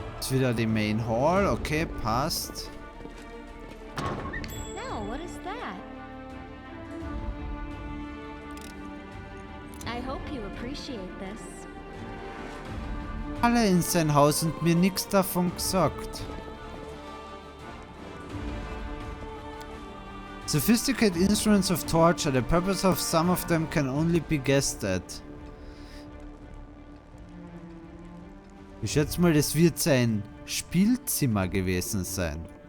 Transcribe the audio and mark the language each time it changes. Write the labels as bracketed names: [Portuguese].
[German] Wieder die Main Hall, okay, passt. [English] Now, what is that? I hope you appreciate this. [German] Alle in sein Haus und mir nichts davon gesagt. [English] Sophisticated instruments of torture, the purpose of some of them can only be guessed at. [German] Ich schätze mal, das wird sein Spielzimmer gewesen sein.